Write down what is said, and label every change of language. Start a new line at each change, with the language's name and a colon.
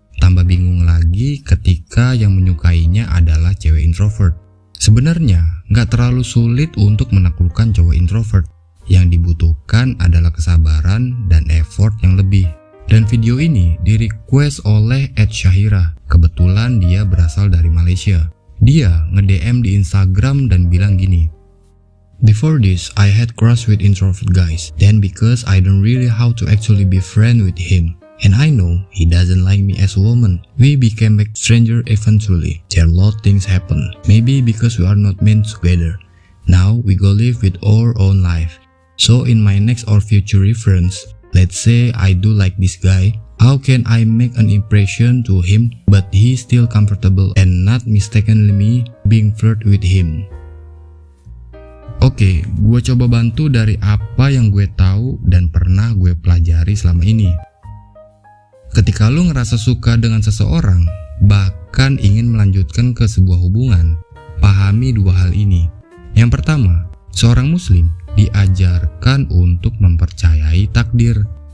Indonesian: Tambah bingung lagi ketika yang menyukainya adalah cewek introvert. Sebenarnya nggak terlalu sulit untuk menaklukkan cowok introvert. Yang dibutuhkan adalah kesabaran dan effort yang lebih. Dan video ini di-request oleh @Syahira. Kebetulan dia berasal dari Malaysia. Dia nge-DM di Instagram dan bilang gini,
English: "Before this, I had crush with introvert guys. Then because I don't really how to actually be friend with him. And I know he doesn't like me as a woman. We became like stranger eventually. There a lot things happen. Maybe because we are not meant together. Now we go live with our own life. So in my next or future reference, let's say I do like this guy. How can I make an impression to him but he still comfortable and not mistakenly me being flirt with him?"
Indonesian: Oke, gue coba bantu dari apa yang gue tahu dan pernah gue pelajari selama ini. Ketika lo ngerasa suka dengan seseorang, bahkan ingin melanjutkan ke sebuah hubungan, pahami dua hal ini. Yang pertama, seorang muslim diajarkan untuk mempercayai takdir.